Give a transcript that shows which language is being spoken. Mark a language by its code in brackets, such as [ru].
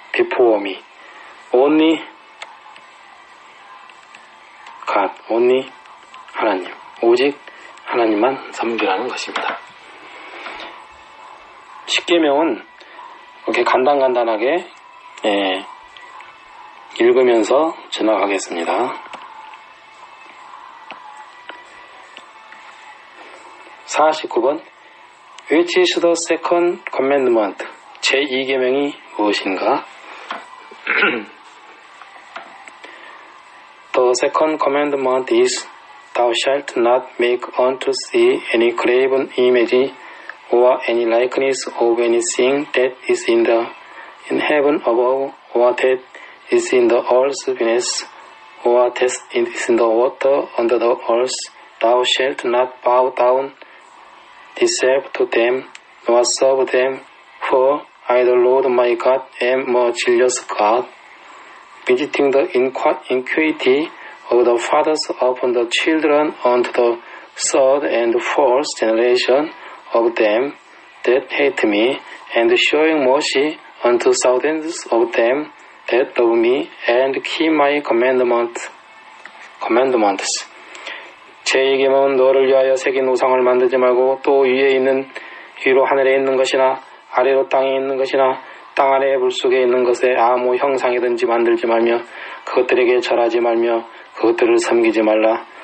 [en] Before me, only God, only [ko] 하나님, 오직 하나님만 섬기라는 것입니다. 십계명은 이렇게 간단하게 읽으면서 지나가겠습니다. [en] 49번 Which is the second commandment? [ko] 제2계명이 무엇인가? [en] The second commandment is Thou shalt not make unto thee any graven image or any likeness of anything that is in heaven above, or that is in the earth beneath, or that is in the water under the earth. Thou shalt not bow down deceive them, nor serve them, for I, the Lord my God, am a jealous God, visiting the iniquity of the fathers upon the children unto the third and fourth generation of them that hate me, and showing mercy unto thousands of them that love me and keep my commandments. [ko] 제 계명은 너를 위하여 새긴 우상을 만들지 말고 또 위로 하늘에 있는 것이나 아래로 땅에 있는 것이나 땅 아래 물속에 있는 것에 아무 형상이든지 만들지 말며 그것들에게 절하지 말며 그것들을 섬기지 말라.